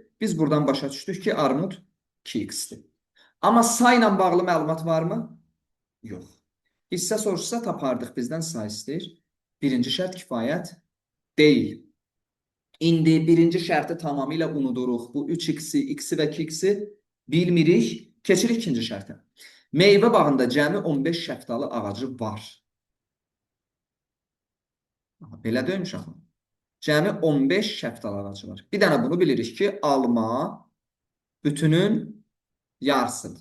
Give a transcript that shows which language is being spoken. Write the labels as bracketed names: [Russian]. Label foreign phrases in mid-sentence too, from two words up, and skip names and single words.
[Azerbaijani] Biz buradan başa düşdük ki, armud 2x-dir. Amma sayla bağlı məlumat varmı? Yox. Hissə soruşsa tapardıq, bizdən say istəyir. Birinci şərt kifayət deyil. İndi birinci şərti tamamilə unuduruq. Bu 3x-i, x-i və 2x-i bilmirik. Keçirik ikinci şərtə. Meyvə bağında cəmi 15 şəftalı ağacı var. Belə deyim uşaqlar. Cəmi 15 şəftalı ağacı var. Bir dənə bunu bilirik ki, alma bütünün yarısıdır.